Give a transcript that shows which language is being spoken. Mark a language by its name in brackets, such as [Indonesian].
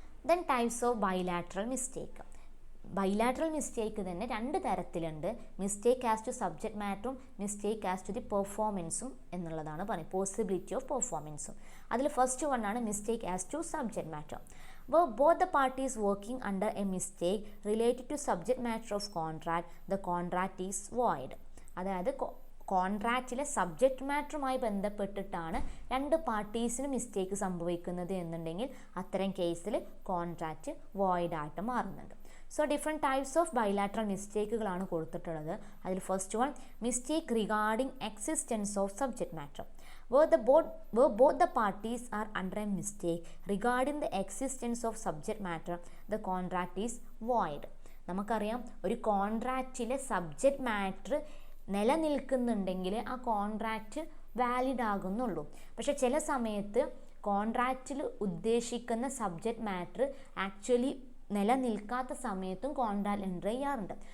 [Malayalam] Then types of bilateral mistake. Bilateral mistake തന്നെ രണ്ട് തരത്തിലുണ്ട്, mistake as to subject മാറ്ററും mistake as to the പെർഫോമൻസും എന്നുള്ളതാണ് പറയുന്നത്, പോസിബിലിറ്റി ഓഫ് പെർഫോമൻസും. അതിൽ ഫസ്റ്റ് വൺ ആണ് mistake as to subject matter. [English] Where both the parties working under a mistake related to subject matter of contract, the contract is void. [Malayalam] അതായത് കോൺട്രാക്റ്റിലെ subject മാറ്ററുമായി ബന്ധപ്പെട്ടിട്ടാണ് രണ്ട് പാർട്ടീസിന് mistake സംഭവിക്കുന്നത് എന്നുണ്ടെങ്കിൽ അത്തരം കേസിൽ കോൺട്രാക്റ്റ് വോയിഡ് ആയിട്ട് മാറുന്നുണ്ട്. So different types of bilateral മിസ്റ്റേക്കുകളാണ് കൊടുത്തിട്ടുള്ളത്. അതിൽ first one, mistake regarding existence of subject matter. [English] Where both the parties are under a mistake regarding the existence of subject matter, the contract is void. [Malayalam] നമുക്കറിയാം, ഒരു കോൺട്രാക്റ്റിലെ subject matter നിലനിൽക്കുന്നുണ്ടെങ്കിൽ ആ contract valid ആകുന്നുള്ളൂ. പക്ഷെ ചില സമയത്ത് കോൺട്രാക്റ്റിൽ ഉദ്ദേശിക്കുന്ന subject matter actually നിലനിൽക്കാത്ത സമയത്തും contract enter ചെയ്യാറുണ്ട്.